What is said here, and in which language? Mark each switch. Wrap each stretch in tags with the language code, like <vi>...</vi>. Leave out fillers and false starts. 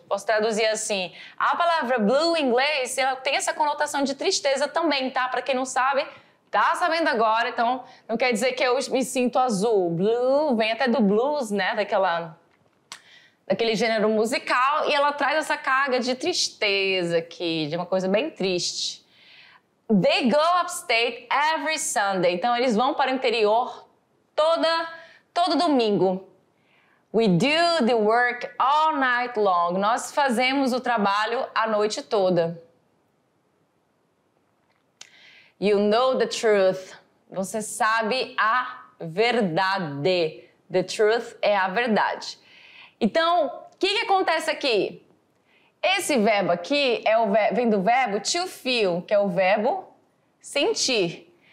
<pt>Posso traduzir assim. A palavra blue em inglês, ela tem essa conotação de tristeza também, tá? Para quem não sabe, tá sabendo agora, então não quer dizer que eu me sinto azul. Blue vem até do blues, né? Daquele gênero musical, e ela traz essa carga de tristeza aqui, de uma coisa bem triste.</pt> <en>They go upstate every Sunday.</en> <pt>Então, eles vão para o interior todo domingo.</pt> <en>We do the work all night long.</en> <pt>Nós fazemos o trabalho a noite toda.</pt> <en>You know the truth.</en> <pt>Você sabe a verdade. The truth é a verdade. Então, o que acontece aqui? Esse verbo aqui vem do verbo to feel, que é o verbo sentir.</pt>